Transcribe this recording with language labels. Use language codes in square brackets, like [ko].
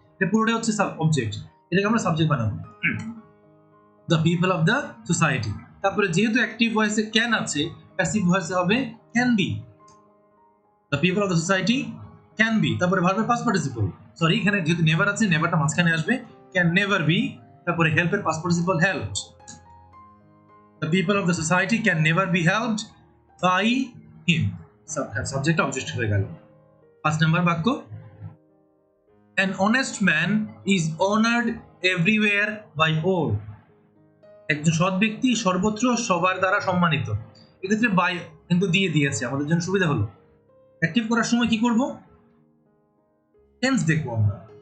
[bn] এটা পুরোটাই হচ্ছে অবজেক্ট, এটাকে আমরা সাবজেক্ট বানাবো, [en] The people of the society. [bn] তারপরে যেহেতু অ্যাক্টিভ ভয়েসে ক্যান আছে, প্যাসিভ ভয়েসে হবে can be, [en] The people of the society can be. [bn] তারপরে ভার্বের পাস্ট পার্টিসিপল, সরি এখানে যেহেতু নেভার আছে নেভারটা মাঝখানে আসবে, [en] Can never be. [bn] তারপরে হেল্পের past participle helped, [en] the people of the society can never be helped by him, [bn] subject object হয়ে গেল। 5 নম্বর বাক্য, [en] an honest man is honored everywhere by all, [bn] একজন সৎ ব্যক্তি সর্বত্র সবার দ্বারা সম্মানিত। এক্ষেত্রে বাই কিন্তু দিয়ে দিয়েছে, আমাদের জন্য সুবিধা হলো। অ্যাক্টিভ করার সময় কি করব, টেন্স দেখবো আমরা।